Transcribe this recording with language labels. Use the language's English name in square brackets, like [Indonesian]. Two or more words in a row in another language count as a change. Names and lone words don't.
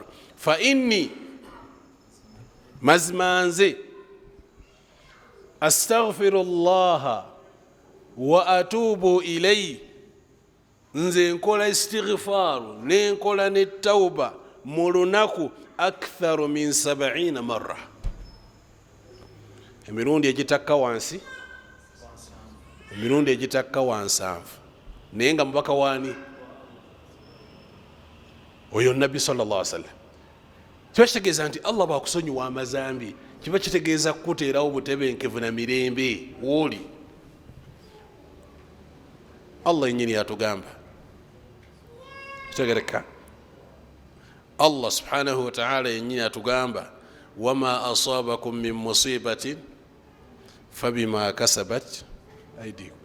[Arabic] فإني [Ganda] mazima nze [Arabic] أستغفر الله وأتوب إليه [Ganda] nze nkola istighfaru nenkola ne tauba mu lunaku [Arabic] أكثر من 70 مرة, [Ganda] emirundi egitakka wansi, emirundi egitakka wansanvu. Naye nga mubaka waani? Oyo nabbi [Arabic] صلى الله عليه وسلم. [Ganda] Kiba kitegeeza nti Allah bwakusonyiwa amazambi, kiba kitegeeza kukuteerawo butebenkevu na mirembe wooli. Allah yennyini yatugamba, kitegereka, [Arabic] الله سبحانه وتعالى [Ganda] yennyini yatugamba, [Arabic] وما أصابكم من مصيبة فبما كسبت أيديكم.